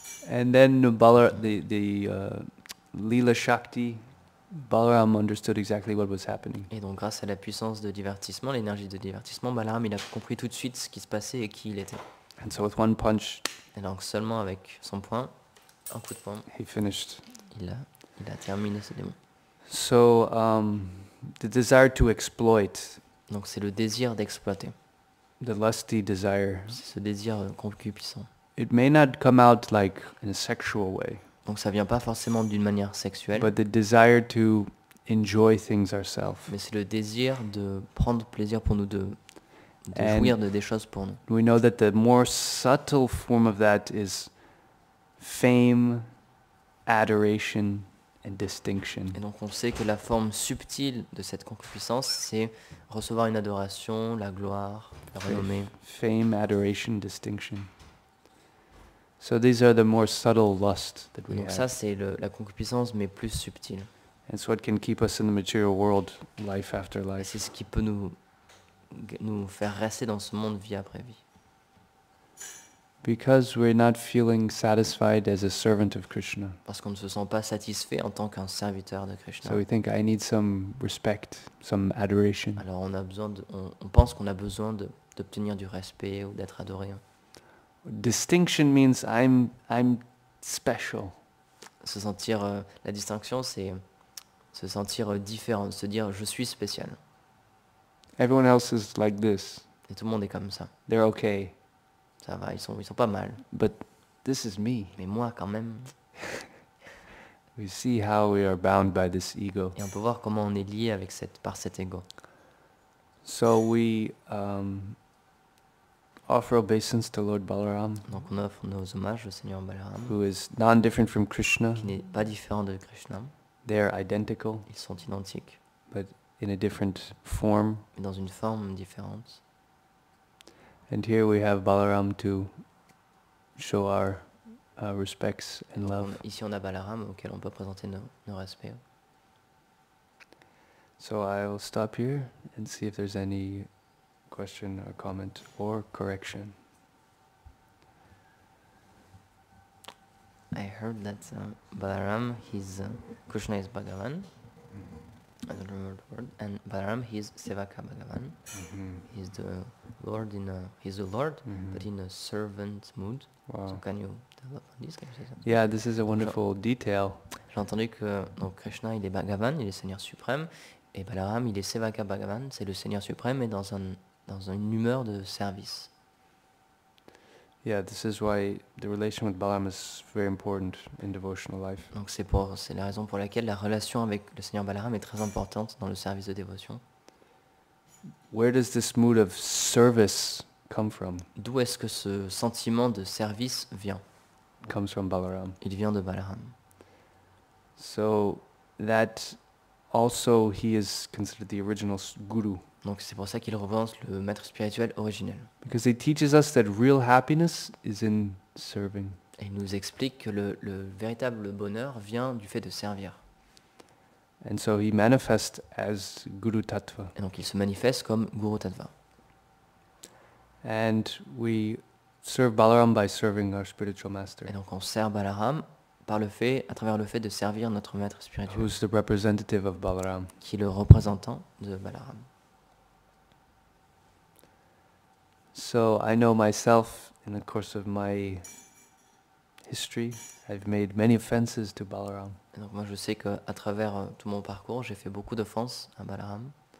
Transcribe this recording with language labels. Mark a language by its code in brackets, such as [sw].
[en] And then the Leela Shakti, Balaram understood exactly what was happening. [fr] Et donc grâce à la puissance de divertissement, l'énergie de divertissement, Balaram il a compris tout de suite ce qui se passait et qui il était. [en] And so with one punch, [fr] Et donc seulement avec son poing, un coup de poing, [en] he finished. [fr] il a terminé ce démon. [en] So the desire to exploit, [fr] Donc c'est le désir d'exploiter, [en] the lusty desire, [fr] c'est ce désir concupiscent. [en] it may not come out like in a sexual way, [fr] Donc ça vient pas forcément d'une manière sexuelle, [en] but the desire to enjoy things ourselves. [fr] mais c'est le désir de prendre plaisir pour nous, de [en] And [fr] jouir de des choses pour nous. [en] we know that the more subtle form of that is fame, adoration, and distinction. [fr] Et donc on sait que la forme subtile de cette concupiscence, c'est recevoir une adoration, la gloire, la renommée. [en] Fame, adoration, distinction. So these are the more subtle lusts that we [fr] Donc [en] have. [fr] ça c'est la concupiscence mais plus subtile. [en] And it's what can keep us in the material world, life after [fr] Et [en] life. [fr] c'est ce qui peut nous faire rester dans ce monde vie après vie. [en] Because we're not feeling satisfied as a servant of Krishna. [fr] Parce qu'on ne se sent pas satisfait en tant qu'un serviteur de Krishna. [en] So we think I need some respect, some adoration. [fr] Alors on pense qu'on a besoin d'obtenir du respect ou d'être adoré. [en] Distinction means I'm special. [fr] Se sentir, la distinction c'est se sentir différent, se dire je suis spécial. [en] Everyone else is like this. [fr] Et tout le monde est comme ça. [en] They're okay. [fr] Ça va, ils sont pas mal. [en] But this is me. [fr] Mais moi quand même. [en] We see how we are bound by this ego. [fr] Et on peut voir comment on est lié par cet ego. [en] So we offer obeisance to Lord Balaram, [fr] Donc on offre nos hommages au Seigneur Balaram, [en] who is non-different from Krishna. [fr] qui n'est pas différent de Krishna. [en] They are identical, [fr] Ils sont identiques, [en] but in a different form. [fr] mais dans une forme différente. [en] And here we have Balaram to show our respects and love. [fr] Ici on a Balaram auquel on peut présenter nos respects. [en] So I will stop here and see if there's any question or comment or correction. I heard that Balaram, Krishna is Bhagavan. I don't remember the word. And Balaram, he's Sevaka Bhagavan. He's the Lord he's the Lord, but in a servant mood. Wow. So can you develop on this? Can you say something? Yeah, this is a wonderful detail. [fr] J'ai entendu que donc Krishna il est Bhagavan, il est Seigneur suprême, et Balaram il est Sevaka Bhagavan, c'est le Seigneur suprême, mais dans une humeur de service. [en] Yeah, this is why the relation with Balaram is very important in devotional life. [fr] Donc c'est la raison pour laquelle la relation avec le Seigneur Balaram est très importante dans le service de dévotion. [en] Where does this mood of service come from? [fr] D'où est-ce que ce sentiment de service vient? [en] It comes from Balaram. [fr] Il vient de Balaram. [en] So that also he is considered the original guru. [fr] Donc c'est pour ça qu'il représente le maître spirituel originel. [en] Because he teaches us that real happiness is in serving. [fr] Et il nous explique que le véritable bonheur vient du fait de servir. [en] And so he manifests as Guru Tattva. [fr] Et donc il se manifeste comme Guru Tattva. [en] And we serve Balaram by serving our spiritual master, [fr] Et donc on sert Balaram à travers le fait de servir notre maître spirituel, [en] who's the representative of Balaram. [fr] qui est le représentant de Balaram. [en] So I know myself, in the course of my history, I've made many offenses to Balaram. [fr] Et donc moi je sais qu'à travers tout mon parcours, j'ai fait beaucoup d'offenses à Balaram.